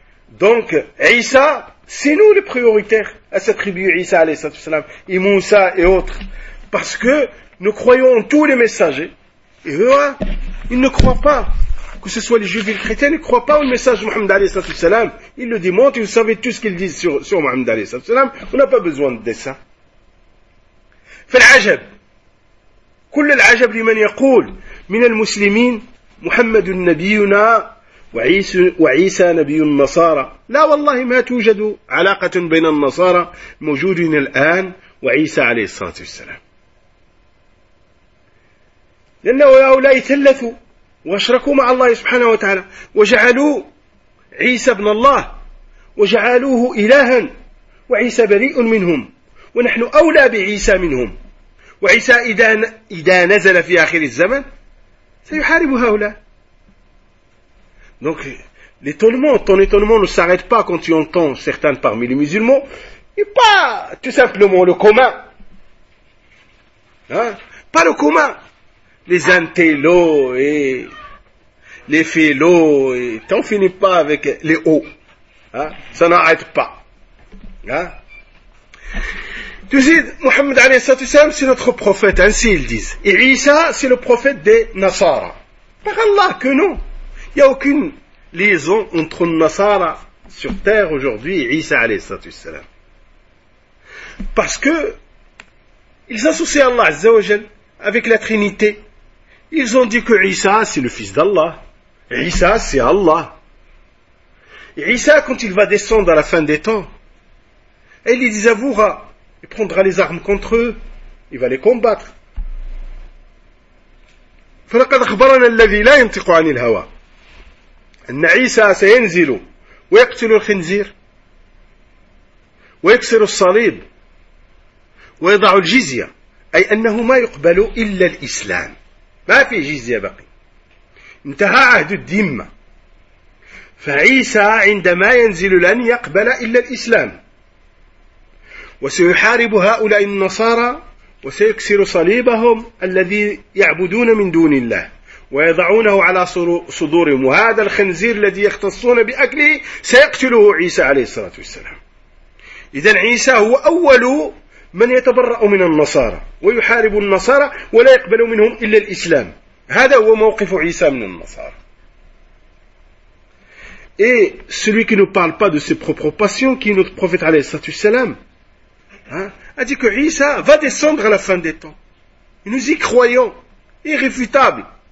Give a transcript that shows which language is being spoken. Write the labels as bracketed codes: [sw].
[fr] Donc, Isa, c'est nous les prioritaires à s'attribuer Isa alayhi sallallahu alayhi wa sallam, et Moussa et autres. Parce que nous croyons en tous les messagers. Et eux, ils ne croient pas. Que ce soit les juifs et les chrétiens, ils ne croient pas au message de Mohammed alayhi sallallahu alayhi wa sallam. Ils le démontent et vous savez tout ce qu'ils disent sur Mohammed alayhi sallallahu alayhi wa sallam. On n'a pas besoin de ça. Fait l'ajab. [ar] كل العجب لمن يقول من المسلمين محمد نبينا وعيسى نبي النصارى. لا والله ما توجد علاقة بين النصارى موجودين الآن وعيسى عليه الصلاة والسلام، لأن هؤلاء ثلثوا واشركوا مع الله سبحانه وتعالى وجعلوا عيسى ابن الله وجعلوه إلها وعيسى بريء منهم ونحن أولى بعيسى منهم. وعيسى إذا نزل في آخر الزمن سيحارب هؤلاء. Donc [fr] L'étonnement, ton étonnement ne s'arrête pas quand tu entends certains parmi les musulmans, et pas tout simplement le commun. Hein? Pas le commun. Les intellos et les philos, et t'en finis pas avec les hauts. Hein? Ça n'arrête pas. Hein? Tu sais, Mohammed alayhi salatu wasalam, c'est notre prophète, ainsi ils disent. Et Isa, c'est le prophète des Nasara. Par Allah, que non. Il n'y a aucune liaison entre Nasara sur terre aujourd'hui et Isa alayhi salatu wasalam. Parce que, ils associent Allah azza wa jal avec la Trinité. Ils ont dit que Isa, c'est le fils d'Allah. Isa, c'est Allah. Et Isa, quand il va descendre à la fin des temps, il les désavouera. Il prendra les armes contre eux. Il va les combattre. [ar] فَلَقَدْ أَخْبَرَنَا الَّذِي لَا يَنْتِقُ عَنِ الْهَوَى أَنَّ عِيسَى سَيَنْزِلُ وَيَقْتُلُ الْخِنْزِيرَ وَيَكْسِرُ الصَّلِيبَ وَيَضَعُ الْجِزْيَةَ أي أنه ما يقبل إلا الإسلام. ما في جزية بقي. انتهى عهد الدم. فعيسى عندما ينزل لن يقبل إلا الإسلام. وسيحارب هؤلاء النصارى وسيكسر صليبهم الذي يعبدون من دون الله ويضعونه على صدورهم وهذا الخنزير الذي يختصون بأكله سيقتله عيسى عليه الصلاة والسلام. إذن عيسى هو أول من يتبرأ من النصارى ويحارب النصارى ولا يقبل منهم إلا الإسلام. هذا هو موقف عيسى من النصارى. [fr] Et celui qui ne parle pas de ses propres passions qui est notre prophète عليه الصلاة والسلام a dit que Isa va descendre à la fin des temps. Nous y croyons, irréfutable.